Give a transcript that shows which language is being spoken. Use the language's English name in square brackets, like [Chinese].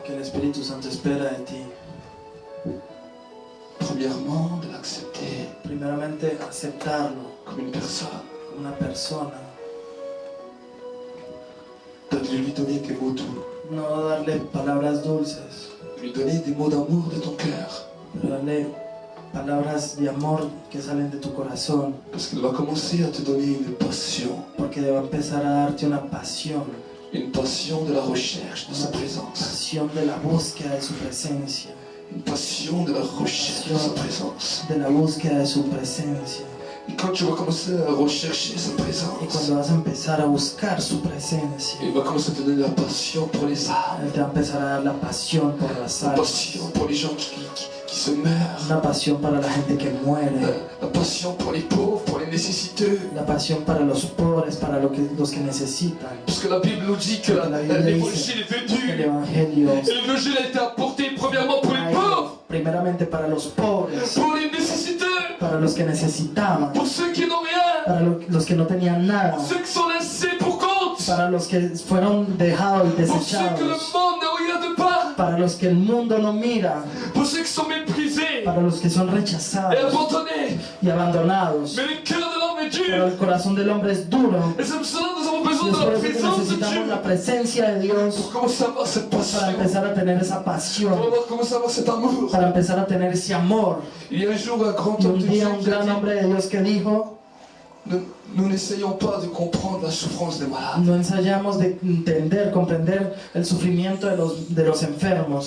[Spanish] que el Espíritu Santo espera de ti. [French] Premièrement, de l'accepter [Spanish] Primeramente, aceptarlo [French] comme une personne, [Spanish] como una persona, [French] de lui donner des mots doux, [Spanish] no darle palabras dulces, [French] de lui donner des mots d'amour de ton cœur. [Spanish] pero darle palabras de amor que salen de tu corazón, [French] Parce qu'il va commencer à te donner une passion [Spanish] porque va a empezar a darte una pasión [French] de la recherche de sa présence, [Spanish] pasión de la búsqueda de su presencia, [French] une passion de la recherche de sa présence. [Spanish] de la búsqueda de su presencia. [French] Et quand tu vas commencer à rechercher sa [Spanish] Y [French] présence, [Spanish] cuando vas a empezar a buscar su presencia, [French] il va commencer à te donner la passion pour les âmes, [Spanish] Él te va a empezar a dar la pasión por las la almas, [French] passion pour les gens qui se meurent, [Spanish] una pasión para la gente que muere, [French] la passion pour les pauvres, pour les nécessiteux. [Spanish] la pasión para los pobres, para los que necesitan. [French] Parce que la Bible nous dit que [Spanish] La Biblia [French] l'évangile est [Spanish] dice que el [French] venu. [Spanish] Evangelio [French] Et l'évangile a été apporté premièrement pour les [Spanish] ha ido [French] pauvres, [Spanish] primeramente para los pobres, [French] pour les nécessiteux, [Spanish] para los que necesitaban, [French] pour ceux qui n'ont rien, [Spanish] para los que no tenían nada, [French] pour ceux qui sont laissés pour compte, [Spanish] para los que fueron dejados y [French] pour ceux que le [Spanish] desechados, [French] monde n'a rien de part, [Spanish] para los que el mundo no mira, [French] pour ceux qui sont méprisés [Spanish] para los que son [French] et [Spanish] rechazados [French] abandonnés. [Spanish] y abandonados. [French] Mais le cœur de l'homme est [Spanish] Pero [French] dur. [Spanish] el corazón del hombre es duro. [French] Et c'est pour cela que nous avons [Spanish] Y [French] besoin [Spanish] es [French] de [Spanish] por [French] la [Spanish] eso que [French] présence de [Spanish] necesitamos la [French] Dieu [Spanish] presencia de Dios [French] pour commencer à avoir cette [Spanish] para [French] passion, [Spanish] empezar a tener esa [French] pour [Spanish] pasión, [French] commencer à avoir cet amour. [Spanish] para empezar a tener ese amor. [French] Il y a un jour un grand [Spanish] Y [French] homme [Spanish] un [French] de Dieu [Spanish] día un [French] qui a [Spanish] gran [French] dit, [Spanish] hombre de Dios que dijo, [French] nous n'essayons pas de comprendre la souffrance des malades [Spanish] no ensayamos de entender, comprender el sufrimiento de los enfermos